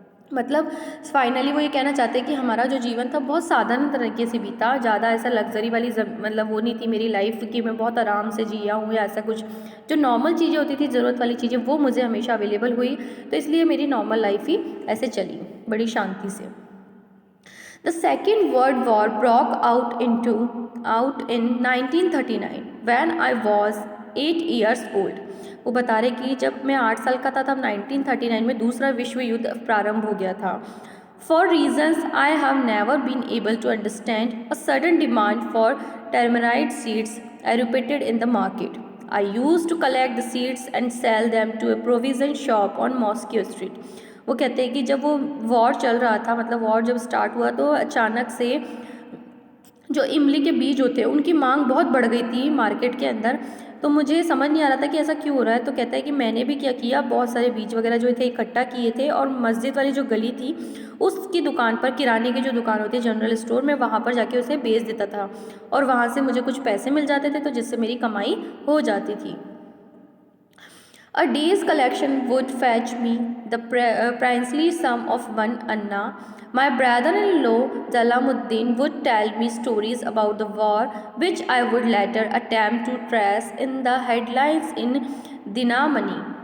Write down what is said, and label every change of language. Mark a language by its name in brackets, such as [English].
[Hindi] मतलब फाइनली वो ये कहना चाहते हैं कि हमारा जो जीवन था बहुत साधारण तरीके से बीता, ज़्यादा ऐसा लग्जरी वाली मतलब वो नहीं थी मेरी लाइफ कि मैं बहुत आराम से जिया हूँ या ऐसा कुछ। जो नॉर्मल चीज़ें होती थी, ज़रूरत वाली चीज़ें, वो मुझे हमेशा अवेलेबल हुई, तो इसलिए मेरी नॉर्मल लाइफ ही ऐसे चली बड़ी शांति से। [English] The Second World War broke out in 1939 when I was 8 years old. [Hindi] वो बता रहे कि जब मैं 8 साल का था तब 1939 में दूसरा विश्व युद्ध प्रारंभ हो गया था. [English] For reasons I have never been able to understand, a sudden demand for terminite seeds erupted in the market. I used to collect the seeds and sell them to a provision shop on Moscow Street. [Hindi] वो कहते हैं कि जब वो war चल रहा था, मतलब वॉर जब स्टार्ट हुआ तो अचानक से जो इमली के बीज होते हैं उनकी मांग बहुत बढ़ गई थी मार्केट के अंदर। तो मुझे समझ नहीं आ रहा था कि ऐसा क्यों हो रहा है। तो कहता है कि मैंने भी क्या किया, बहुत सारे बीज वगैरह जो थे इकट्ठा किए थे और मस्जिद वाली जो गली थी उसकी दुकान पर, किराने की जो दुकान होती है जनरल स्टोर में, वहाँ पर जाके उसे बेच देता था और वहाँ से मुझे कुछ पैसे मिल जाते थे, तो जिससे मेरी कमाई हो जाती थी। [English] A day's collection would fetch me the princely sum of 1 anna. My brother-in-law Jalaluddin would tell me stories about the war, which I would later attempt to trace in the headlines in Dinamani.